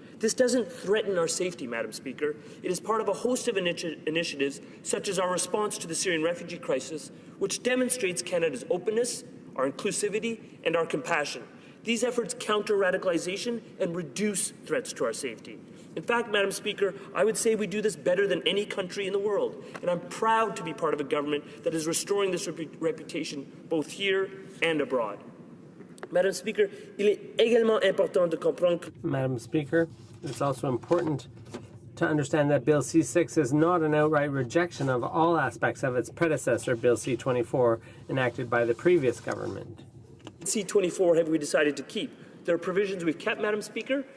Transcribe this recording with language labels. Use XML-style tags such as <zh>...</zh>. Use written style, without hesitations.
<en>This doesn't threaten our safety, Madam Speaker. It is part of a host of initiatives, such as our response to the Syrian refugee crisis, which demonstrates Canada's openness, our inclusivity, and our compassion. These efforts counter radicalization and reduce threats to our safety. In fact, Madam Speaker, I would say we do this better than any country in the world, and I'm proud to be part of a government that is restoring this reputation both here and abroad.</en> <fr>Madam Speaker, il est également important de comprendre.</fr> <en>Madam Speaker, it's also important to understand that Bill C6 is not an outright rejection of all aspects of its predecessor, Bill C-24, enacted by the previous government. C-24 have we decided to keep. There are provisions we've kept, Madam Speaker.</en>